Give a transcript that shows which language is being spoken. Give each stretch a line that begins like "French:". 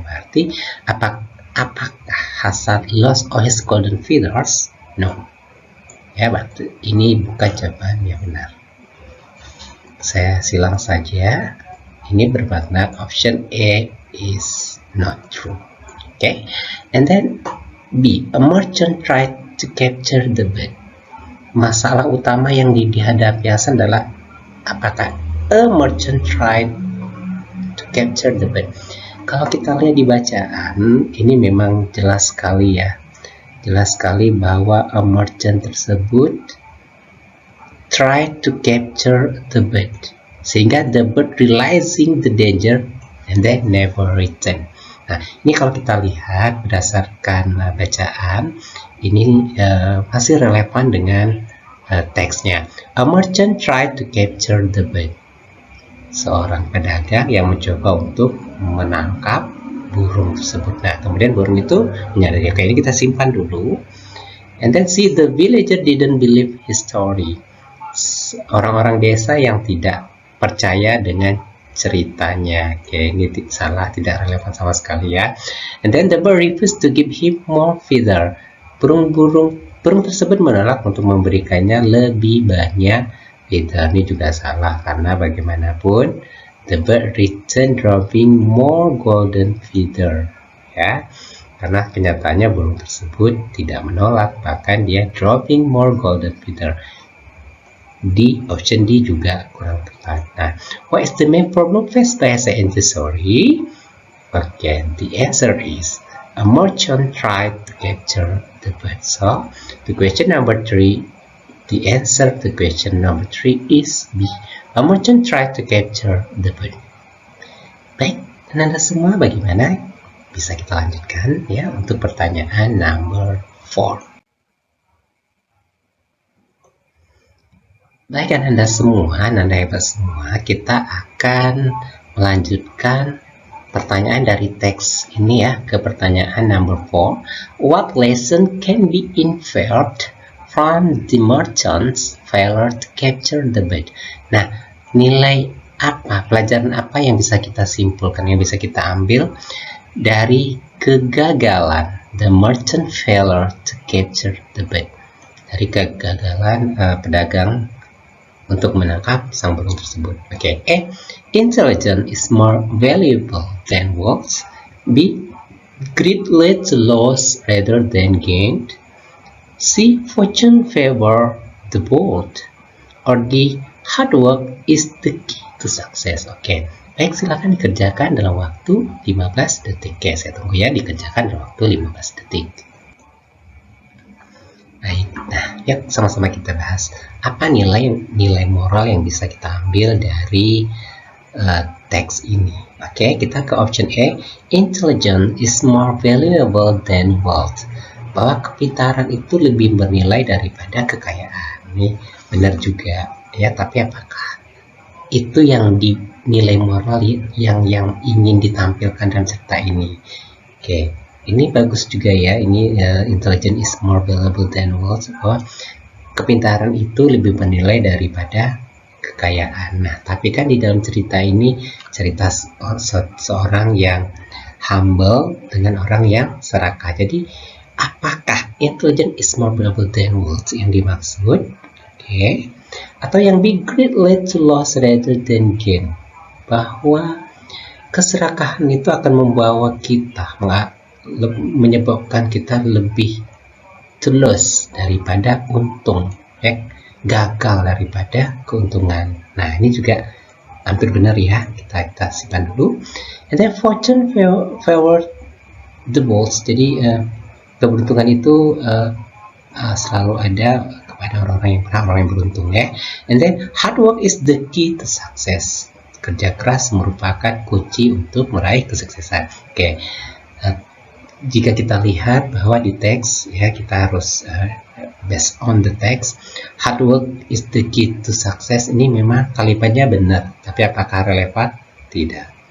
Indonesian: Berarti apakah
English: Hasan lost all his golden feathers? No.
Indonesian: Ya, berarti ini bukan jawaban yang benar. saya silang saja. Ini bermakna
English: option A is not true. Okay, and then B, a merchant tried to capture the bird.
Indonesian: Masalah utama yang dihadapi Hasan adalah apakah
English: a merchant tried to capture the bird.
Indonesian: Kalau kita lihat di bacaan, ini memang jelas sekali ya. Jelas sekali bahwa
English: a merchant
Indonesian: tersebut
English: tried to capture the bird.
Indonesian: Sehingga
English: the bird realizing the danger and then never return.
Indonesian: Nah, ini kalau kita lihat berdasarkan bacaan, ini masih relevan dengan teksnya.
English: A merchant tried to capture the bird.
Indonesian: Seorang pedagang yang mencoba untuk menangkap burung tersebut. Nah, kemudian burung itu menyadari, oke, ini kita simpan dulu.
English: And then see, the villager didn't believe his story.
Indonesian: Orang-orang desa yang tidak percaya dengan ceritanya. Oke, ini salah, tidak relevan sama sekali ya.
English: And then the bird refused to give him more feather.
Indonesian: Burung tersebut menolak untuk memberikannya lebih banyak feather. Ini juga salah karena bagaimanapun
English: the bird returned dropping more golden feather.
Indonesian: Ya, karena kenyataannya burung tersebut tidak menolak, bahkan dia
English: dropping more golden feather.
Indonesian: D, option D juga kurang tepat.
English: Nah, what is the main problem faced by Hasan in the story? Okay, the answer is a merchant tried to capture the bird. So, the question number 3, the answer to question number 3 is B. A merchant tried to capture the bird.
Indonesian: Baik, dan Anda semua bagaimana? Bisa kita lanjutkan ya untuk pertanyaan number 4. Baik, kan Anda semua, Anda hebat semua, kita akan melanjutkan pertanyaan dari teks ini ya ke pertanyaan number 4.
English: What lesson can be inferred from the merchant's failure to capture the bird?
Indonesian: Nah, nilai apa, pelajaran apa yang bisa kita simpulkan, yang bisa kita ambil dari kegagalan
English: the merchant failure to capture the bird?
Indonesian: Dari kegagalan pedagang untuk menangkap sang burung tersebut.
English: Oke, A, intelligence is more valuable than wealth. B, greed leads to loss rather than gain. C, fortune favor the bold. Or D, hard work is the key to success.
Indonesian: Oke, baik, silakan dikerjakan dalam waktu 15 detik. Oke, saya tunggu ya, dikerjakan dalam waktu 15 detik. Baik, nah, yuk sama-sama kita bahas apa nilai moral yang bisa kita ambil dari teks ini.
English: Oke,
Indonesian: kita ke
English: option A, intelligence is more valuable than wealth.
Indonesian: Bahwa kepintaran itu lebih bernilai daripada kekayaan. Ini benar juga ya, tapi apakah itu yang dinilai moral yang ingin ditampilkan dalam cerita ini? Oke, ini bagus juga ya, ini
English: intelligence is more valuable than wealth,
Indonesian: bahwa kepintaran itu lebih bernilai daripada kekayaan. Nah, tapi kan di dalam cerita ini cerita seorang yang humble dengan orang yang serakah. Jadi, apakah
English: intelligence is more valuable than wealth
Indonesian: yang dimaksud? Oke. Atau yang
English: B, greed lead to loss rather than gain.
Indonesian: Bahwa keserakahan itu akan membawa kita menyebabkan kita lebih
English: to lose
Indonesian: daripada untung, ya, gagal daripada keuntungan. Nah, ini juga hampir benar ya, kita simpan dulu.
English: And then fortune favor the bold.
Indonesian: Jadi keberuntungan itu selalu ada kepada orang-orang yang berhak, orang yang beruntung ya.
English: And then hard work is the key to success.
Indonesian: Kerja keras merupakan kunci untuk meraih kesuksesan. Oke. Jika kita lihat bahwa di teks ya, kita harus
English: based on the text, hard work is the key to success.
Indonesian: Ini memang kalimatnya benar, tapi apakah relevan? Tidak.